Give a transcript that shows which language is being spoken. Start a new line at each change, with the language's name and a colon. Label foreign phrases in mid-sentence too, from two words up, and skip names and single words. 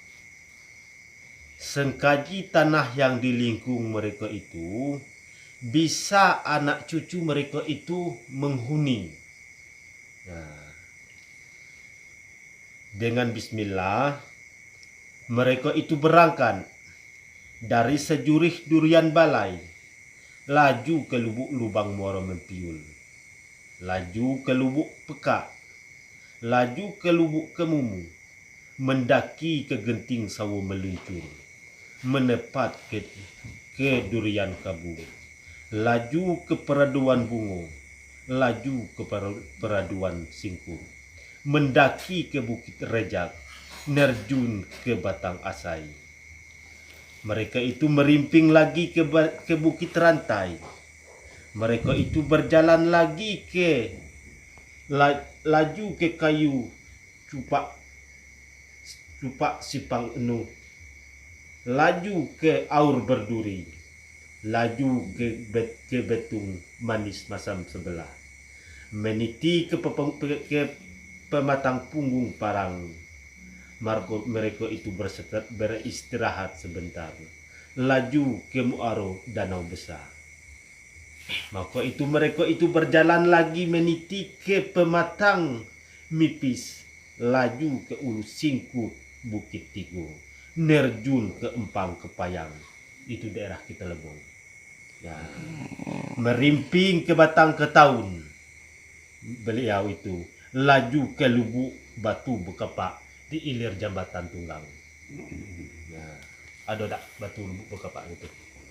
Malay: Sengkaji tanah yang dilingkung mereka itu bisa anak cucu mereka itu menghuni. Nah, dengan bismillah mereka itu berangkat dari sejurih durian balai, laju ke lubuk lubang Muara Mempiul, laju ke lubuk Pekak, laju ke lubuk Kemumu, mendaki ke genting Sawo Meluncur, menepat ke durian Kabu, laju ke Peraduan Bungo, laju ke Peraduan Singkur, mendaki ke Bukit Rejak, nerjun ke Batang Asai. Mereka itu merimping lagi ke Bukit Rantai. Mereka itu berjalan lagi laju ke Kayu Cupak Sipang Enu, laju ke Aur Berduri, laju ke Betung Manis Masam Sebelah, meniti ke Pematang Punggung Parang. Mereka itu beristirahat sebentar, laju ke Muaro Danau Besar. Maka itu mereka itu berjalan lagi meniti ke Pematang Mipis, laju ke Ulu Singkut Bukit Tigo, nerjun ke Empang Kepayang, itu daerah kita Lebong. Ya, merimping ke Batang Ketaun, beliau itu laju ke Lubuk Batu Bekepak di ilir Jambatan Tunggang. Nah, ada tak batu lubuk Bekepak itu, Pak?